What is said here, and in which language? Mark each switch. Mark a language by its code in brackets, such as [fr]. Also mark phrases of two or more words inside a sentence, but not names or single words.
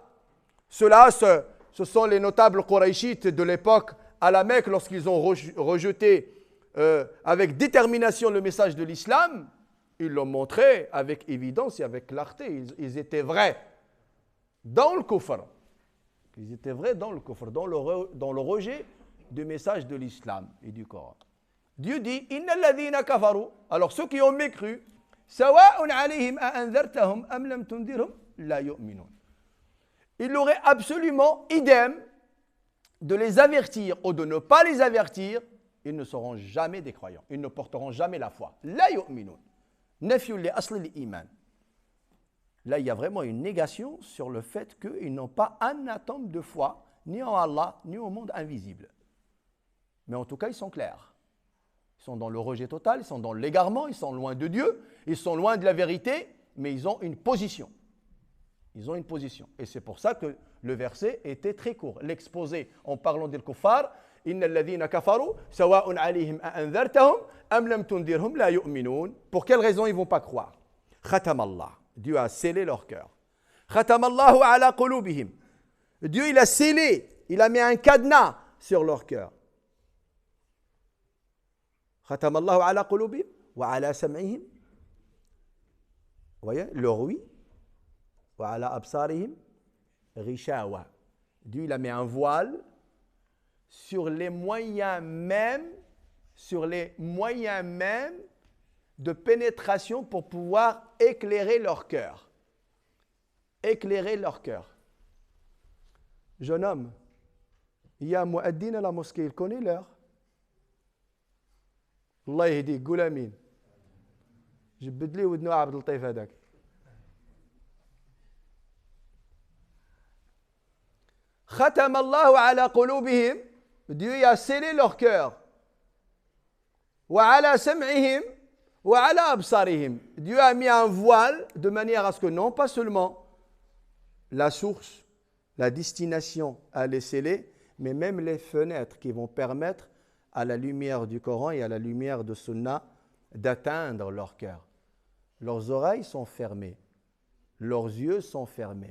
[fr] Ceux-là, ce sont les notables Qurayshites de l'époque à la Mecque lorsqu'ils ont rejeté avec détermination le message de l'islam. Ils l'ont montré avec évidence et avec clarté. Ils étaient vrais dans le kufr. Ils étaient vrais dans le kufr, dans le rejet du message de l'islam et du Coran. Dieu dit [ar] إن الذين كفروا, [fr] alors ceux qui ont mécru, [ar] سواء عليهم أأنذرتهم أم لم تنذرهم لا يؤمنون. [fr] Il aurait absolument idem de les avertir ou de ne pas les avertir, ils ne seront jamais des croyants, ils ne porteront jamais la foi. [ar] لا يؤمنون نفي لأصل الإيمان. [fr] Là, il y a vraiment une négation sur le fait qu'ils n'ont pas un atome de foi, ni en Allah, ni au monde invisible. Mais en tout cas, ils sont clairs. Ils sont dans le rejet total, ils sont dans l'égarement, ils sont loin de Dieu, ils sont loin de la vérité, mais ils ont une position. Ils ont une position. Et c'est pour ça que le verset était très court. L'exposé en parlant des kuffar, [ar] إن الذين كفروا سواء عليهم أأنذرتهم أم لم تنذرهم لا يؤمنون. [fr] Pour quelle raison ils ne vont pas croire? [ar] ختم الله. [fr] Dieu a scellé leur cœur. [ar] ختم الله على قلوبهم. [fr] Dieu, il a scellé, il a mis un cadenas sur leur cœur. [ar] ختم الله على قلوبهم وعلى سمعهم. [fr] Vous voyez, leur oui. [ar] وعلى أبصارهم غشاوة. [fr] Dieu, il a mis un voile sur les moyens même de pénétration pour pouvoir éclairer leur cœur. Éclairer leur cœur. Jeune homme, il y a un muaddin à la mosquée, il connaît l'heure. [ar] الله يهدي, قول امين. جبد لي ودنو عبد اللطيف هذاك. ختم الله على قلوبهم. [fr] Dieu a scellé leur cœur. [ar] وعلى سمعهم وعلى أبصارهم. [fr] Dieu a mis un voile de manière à ce que non pas seulement la source, la destination elle est scellée, mais même les fenêtres qui vont permettre à la lumière du Coran et à la lumière de Sunna d'atteindre leur cœur. Leurs oreilles sont fermées, leurs yeux sont fermés.